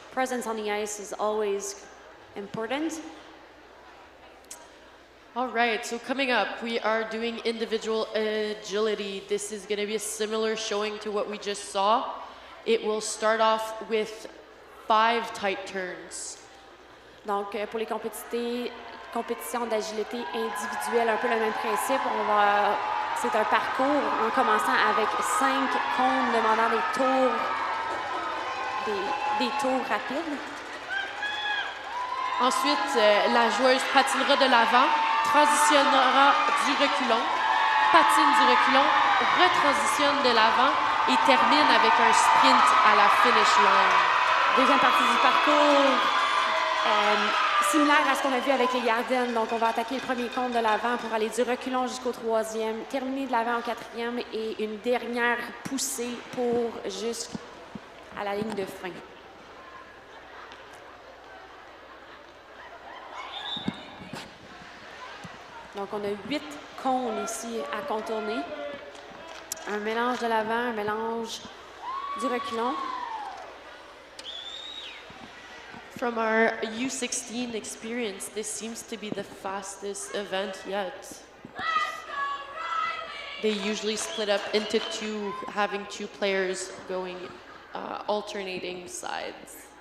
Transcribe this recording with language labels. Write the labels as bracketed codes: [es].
[en] presence on the ice is always important. All right, so coming up, we are doing individual agility. This is going to be a similar showing to what we just saw. It will start off with 5 tight turns. [fr] Donc, pour les compétitions d'agilité individuelle, un peu le même principe. C'est un parcours en commençant avec 5 cônes demandant des tours rapides. Ensuite, la joueuse patinera de l'avant, transitionnera du reculon, patine du reculon, retransitionne de l'avant et termine avec un sprint à la [en] finish line. [fr] Deuxième partie du parcours, similaire à ce qu'on a vu avec les gardiennes. Donc, on va attaquer le premier cône de l'avant pour aller du reculon jusqu'au 3e, terminer de l'avant au 4e et une dernière poussée pour jusqu'à la ligne de fin. Donc, on a 8 cônes ici à contourner. Un mélange de l'avant, un mélange du reculon. [en] From our U16 experience, this seems to be the fastest event yet. They usually split up into 2, having 2 players going, alternating sides.